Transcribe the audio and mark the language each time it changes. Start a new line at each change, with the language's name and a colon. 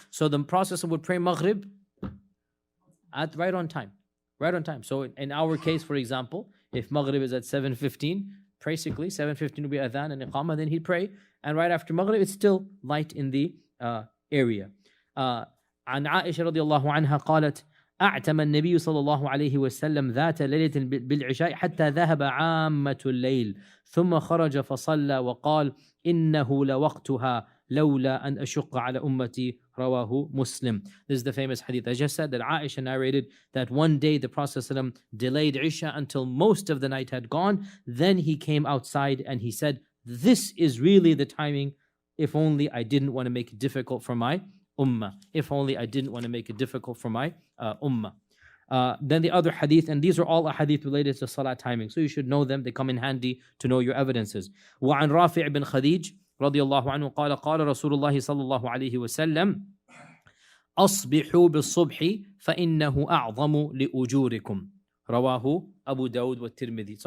English: So the Prophet would pray Maghrib at right on time. Right on time. So in our case, for example, if Maghrib is at 7:15, basically 7:15 will be Adhan and Iqamah, then he'd pray. And right after Maghrib, it's still light in the area.
Arabic: عن عائشة رضي الله عنها قالت أعتم النبي صلى الله عليه وسلم ذات ليلة بالعشاء حتى ذهب عامة الليل ثم خرج فصلى وقال إنه لوقتها لولا أن أشق على أمتي رواه Muslim.
English: This is the famous hadith I just said that Aisha narrated that one day the Prophet ﷺ delayed Isha until most of the night had gone. Then he came outside and he said, this is really the timing, if only I didn't want to make it difficult for my ummah. If only I didn't want to make it difficult for my ummah. Then the other hadith, and these are all hadith related to salat timing, so you should know them. They come in handy to know your evidences.
Arabic: وعن رافع بن خديج رضي الله عنه قال قال رسول الله صلى الله عليه وسلم أصبحوا بالصبح فإنه أعظم لأجوركم رواه أبو داود والترمذي.